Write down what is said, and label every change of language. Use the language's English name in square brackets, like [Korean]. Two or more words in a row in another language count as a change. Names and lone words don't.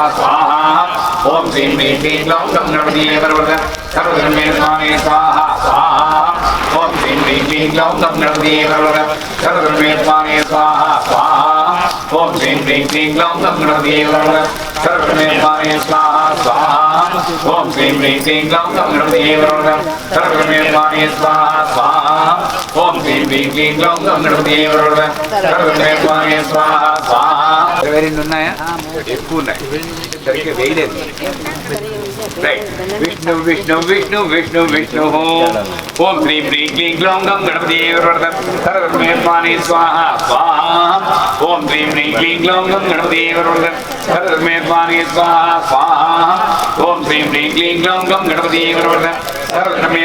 [Sanskrit] स्वाहा ओम श्रीं ह्रीं क्लीं ग्लौं गं गणपतये नमः सर्वधर्मे स्वाहाय स्वाहा स्वाहा ओम श्रीं ह्रीं क्लीं ग्लौं गं गणपतये नमः सर्वधर्मे स्वाहाय स्वाहा स्वाहा ओम श्रीं ह्रीं क्लीं ग्लौं गं गणपतये नमः सर्वधर्मे स्वाहाय स्वाहा स्वाहा ओम श्रीं ह्रीं क्लीं ग्लौं गं गणपतये नमः सर्वधर्मे स्वाहाय स्वाहा स्वाहा ओम श्रीं ह्रीं क्लीं ग्लौं गं गणपतये नमः सर्वधर्मे स्वाहाय स्वाहा स्वाहा [Telugu] ఎవరైనా ఉన్నాయా ఎక్కువ ఉన్నాయి సరిగ్గా వేయలేదు విష్ణు విష్ణు విష్ణు విష్ణు విష్ణు [Sanskrit] ओम श्रीं ह्रीं क्लीं ग्लौं गं गणपतये नमः सर्वधर्मे स्वाहाय स्वाहा स्वाहा ओम श्रीं ह्रीं क्लीं ग्लौं गं गणपतये नमः सर्वधर्मे स्वाहाय स्वाहा स्वाहा ओम श्रीं ह्रीं क्लीं ग्लौं गं गणपतये नमः सर्वधर्मे